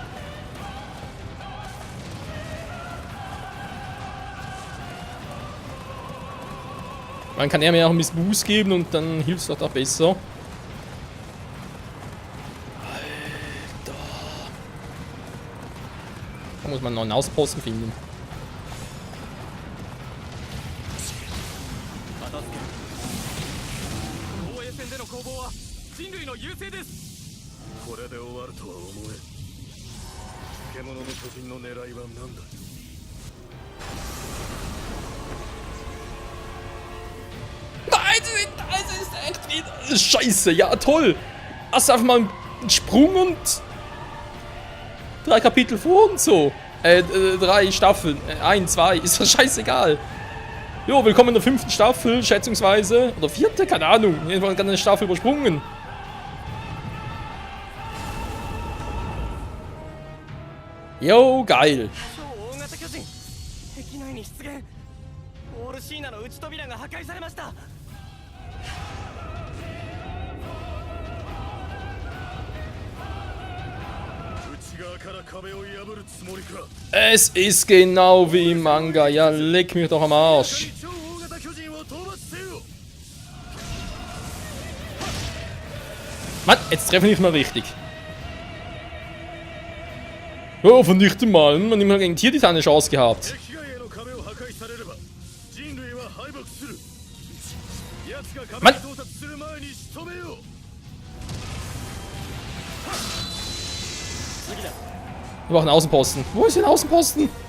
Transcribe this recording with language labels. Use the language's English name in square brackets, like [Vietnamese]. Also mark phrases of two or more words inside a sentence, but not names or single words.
[German] Dann kann er mir auch ein bisschen Boost geben und dann hilft es doch besser. Alter. Da muss man einen neuen Außenposten finden. [Japanese] 防衛戦での攻防は人類の優勢です。これで終わるとは思え。獣の巨人の狙いは何だ。 [German] Nein, das ist echt wieder. Scheiße, ja toll. Hast einfach mal einen Sprung und 3 Kapitel vor und so. 3 Staffeln. 1, 2, ist doch scheißegal. Jo, willkommen in der 5. Staffel, schätzungsweise. Oder 4., keine Ahnung. Jedenfalls eine Staffel übersprungen. Jo, geil. [Japanese] 超大型巨人敵内に出現。オールシーナの内扉が破壊されました。内側から壁を破るつもりか。 [German] Es ist genau wie im Manga. Ja, leck mich doch am Arsch. [Japanese] 超大型巨人を討伐せよ。 [German] Mann, jetzt treffen wir nicht mal richtig. Oh, vernichte mal. Man hat immer gegen Tier eine Chance gehabt. [Japanese] 壁外への壁を破壊されれば人類は敗北する。奴が壁に到達する前に仕留めよう。 [German] Wir brauchen einen Außenposten. Wo ist denn Außenposten?